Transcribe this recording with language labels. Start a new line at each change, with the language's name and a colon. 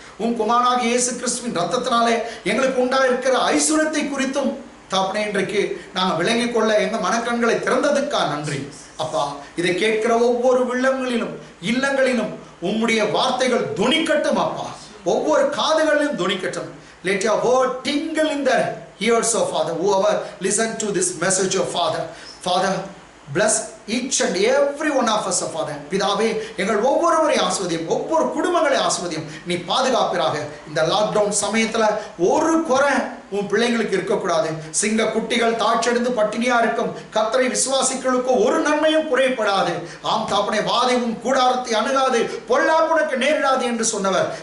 Tamil: உன் குமாரனாகிய இயேசு கிறிஸ்துவின் ரத்தத்தினாலே எங்களுக்கு உண்டாயிருக்கிற ஐஸ்வர்யத்தை குறித்தும் தாப்பனே இன்றைக்கு நாங்கள் விளங்கிக் கொள்ள எங்கள் மனக்கண்களை திறந்ததுக்காக நன்றி அப்பா. இதை கேட்கிற ஒவ்வொரு இல்லங்களிலும் உம்முடைய வார்த்தைகள் துணிக்கட்டும் அப்பா. ஒவ்வொரு காதுகளிலும் துணிக்கட்டும்.
English: Let your word tingle in their ears, oh Father. Whoever listen to this message, oh Father. Father, bless each and every one of us, oh Father.
Tamil: பிதாவே, எங்கள் ஒவ்வொருவரையும் ஆசீர்வதியும், ஒவ்வொரு குடும்பங்களை ஆசீர்வதியும். நீ பாதுகாப்பிறாக. இந்த லாக்டவுன் சமயத்துல ஒரு குறை உன் பிள்ளைங்களுக்கு இருக்கக்கூடாது. சிங்க குட்டிகள் தாட்செடுத்து பட்டினியா இருக்கும் கர்த்தரை விசுவாசிகளுக்கு ஒரு நன்மையும் குறைப்படாது. ஆம் தாப்பனே, வாதை உன் கூடாரத்தை அணுகாது, பொல்லாப்புனக்கு நேரிடாது என்று சொன்னவர்.